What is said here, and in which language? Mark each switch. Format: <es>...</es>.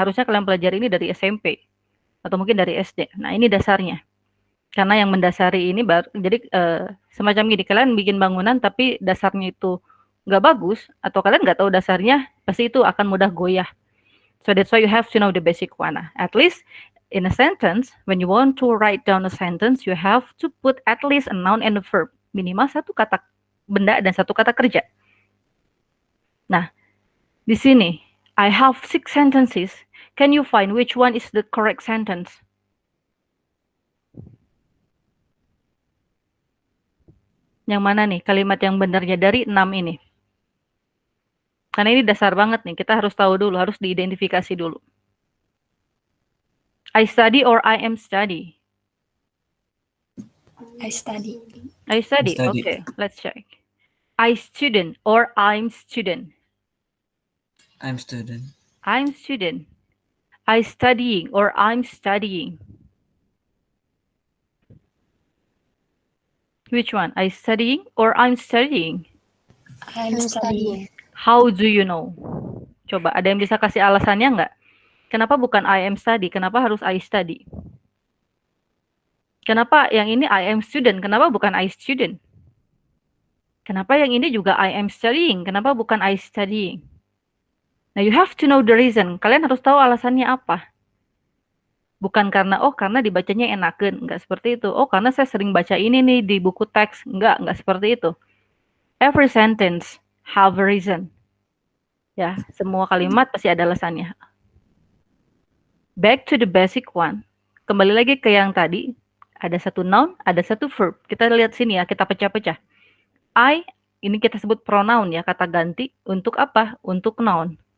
<id>Harusnya kalian pelajari ini dari SMP. Atau mungkin dari SD. Nah, ini dasarnya. Karena yang mendasari ini baru, jadi semacam gini, kalian bikin bangunan tapi dasarnya itu nggak bagus, atau kalian nggak tahu dasarnya, pasti itu akan mudah goyah.</id> <en>So that's why you have to know the basic one. At least in a sentence, when you want to write down a sentence, you have to put at least a noun and a verb.</en> <id>Minimal satu kata benda dan satu kata kerja. Nah, di sini,</id> <en>I have 6 sentences. Can you find which one is the correct sentence?</en> <id>Yang mana nih kalimat yang benarnya dari 6 ini? Karena ini dasar banget nih, kita harus tahu dulu, harus diidentifikasi dulu.</id> <en>I study or I am study? I study. I study, okay, let's check. I student or I'm student? I'm student. I'm student. I studying or I'm studying? Which one? I studying or I'm studying? I'm studying. How do you know?</en> <id>Coba, ada yang bisa kasih alasannya nggak? Kenapa bukan</id> <en>I am study?</en> <id>Kenapa harus</id> <en>I study?</en> <id>Kenapa yang ini</id> <en>I am student?</en> <id>Kenapa bukan</id> <en>I student?</en> <id>Kenapa yang ini juga</id> <en>I am studying?</en> <id>Kenapa bukan</id> <en>I studying? Nah, you have to know the reason.</en> <id>Kalian harus tahu alasannya apa. Bukan karena, oh karena dibacanya enakan. Nggak seperti itu. Oh karena saya sering baca ini nih di buku teks. Nggak seperti itu.</id> <en>Every sentence have a reason.</en> <id>Ya, semua kalimat pasti ada alasannya.</id> <en>Back to the basic one.</en> <id>Kembali lagi ke yang tadi. Ada satu noun, ada satu verb. Kita lihat sini ya, kita pecah-pecah. I ini kita sebut pronoun ya, kata ganti untuk apa? Untuk noun.</id>